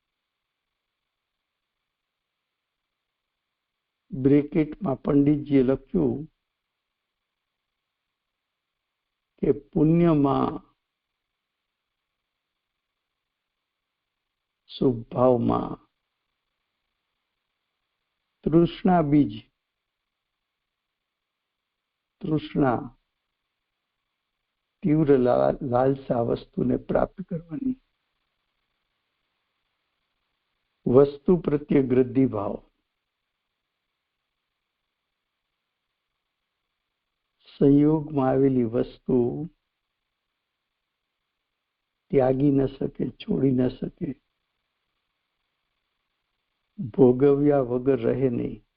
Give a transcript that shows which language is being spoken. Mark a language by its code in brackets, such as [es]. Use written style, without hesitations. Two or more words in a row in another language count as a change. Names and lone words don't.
[gu] બ્રેકેટમાં પંડિતજીએ લખ્યું કે પુણ્યમાં શુભભાવમાં તૃષ્ણા બીજ, તૃષ્ણા તીવ્ર લાલસા વસ્તુને પ્રાપ્ત કરવાની, વસ્તુ પ્રત્યે ગૃદ્ધિ ભાવ, સંયોગ માં આવેલી વસ્તુ ત્યાગી ન શકે, છોડી ન શકે, ભોગવ્યા વગર રહે નહીં।